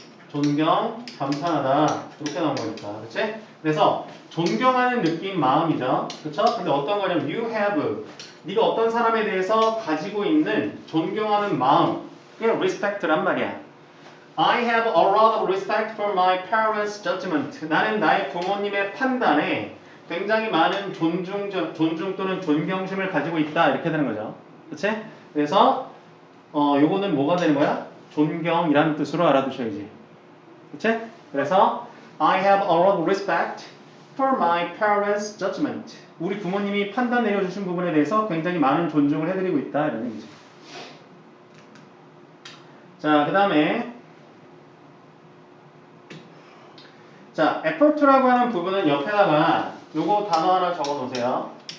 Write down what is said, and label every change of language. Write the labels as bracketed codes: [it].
[ko] 존경, 감탄하다 이렇게 나온 거니까 그렇지? 그래서 존경하는 느낌, 마음이죠. 그렇죠? 근데 어떤 거냐면 [en] you have [ko] 네가 어떤 사람에 대해서 가지고 있는 존경하는 마음 그게 respect란 말이야. [en] I have a lot of respect for my parents' judgment. [ko] 나는 나의 부모님의 판단에 굉장히 많은 존중 또는 존경심을 가지고 있다 이렇게 되는 거죠. 그렇지? 그래서 요거는 뭐가 되는 거야? 존경이라는 뜻으로 알아두셔야지. 그치? 그래서 [en] I have a lot of respect for my parents' judgment. [ko] 우리 부모님이 판단 내려주신 부분에 대해서 굉장히 많은 존중을 해드리고 있다 이런 얘기죠. 자, 그 다음에 자, effort라고 하는 부분은 옆에다가 요거 단어 하나 적어 놓으세요.